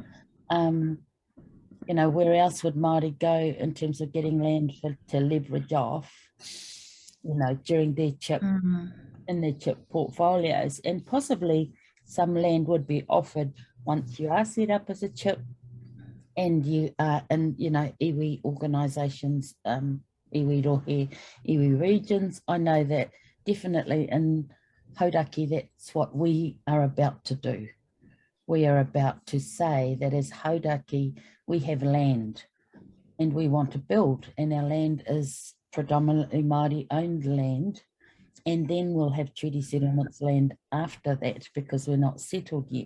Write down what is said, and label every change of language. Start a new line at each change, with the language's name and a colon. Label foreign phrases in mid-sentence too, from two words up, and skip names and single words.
English: you know, where else would Māori go in terms of getting land to leverage off, you know, during their chip, in their chip portfolios, and possibly some land would be offered once you are set up as a chip and you are in, you know, iwi organisations,
Māori: iwi rohe,
English: iwi regions. I know that definitely in Hauraki, that's what we are about to do. We are about to say that as Hauraki, we have land and we want to build, and our land is predominantly Māori owned land, and then we'll have treaty settlements land after that, because we're not settled yet.